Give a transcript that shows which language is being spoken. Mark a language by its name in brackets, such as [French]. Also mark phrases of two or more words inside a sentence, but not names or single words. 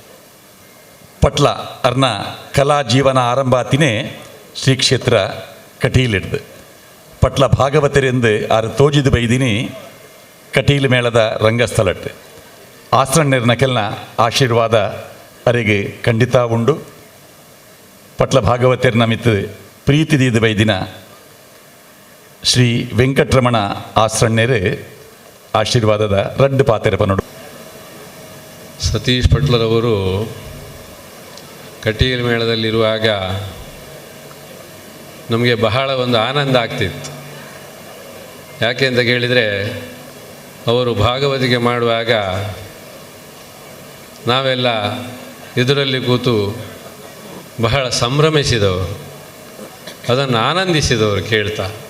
[Tulu] ಪಟ್ಲ ಅರ್ನ ಕಲಾ ಜೀವನ ಆರಂಭಾತಿನೇ ಶ್ರೀ ಕ್ಷೇತ್ರ ಕಟೀಲಿಡ್ದು ಪಟ್ಲ ಭಾಗವತರೆಂದು ಆರು ತೋಜಿದು ಬೈದಿನಿ ಕಟೀಲ್ ಮೇಳದ ರಂಗಸ್ಥಳಟ್ಟು ಆಸ್ರಣ್ಯರ್ನ ಕೆಲ್ನ ಆಶೀರ್ವಾದ ಅರೆಗೆ ಖಂಡಿತ ಉಂಡು ಪಟ್ಲ ಭಾಗವತರ್ನ ಮಿತ್ತು ಪ್ರೀತಿ ದೀದು ಬೈದಿನ ಶ್ರೀ ವೆಂಕಟರಮಣ ಆಸ್ರಣ್ಯರು ಆಶೀರ್ವಾದದ ರಡ್ಡು ಪಾತೆರ ಪನೋಡು [Kannada] ಸತೀಶ್ ಪಟ್ಲರವರು ಕಟೀಲ್ ಮೇಳದಲ್ಲಿರುವಾಗ ನಮಗೆ ಬಹಳ ಒಂದು ಆನಂದ ಆಗ್ತಿತ್ತು. ಯಾಕೆ ಅಂತ ಕೇಳಿದರೆ ಅವರು ಭಾಗವತಿಕೆ ಮಾಡುವಾಗ ನಾವೆಲ್ಲ ಇದರಲ್ಲಿ ಕೂತು ಬಹಳ ಸಂಭ್ರಮಿಸಿದವರು, ಅದನ್ನು ಆನಂದಿಸಿದವರು ಕೇಳ್ತಾ.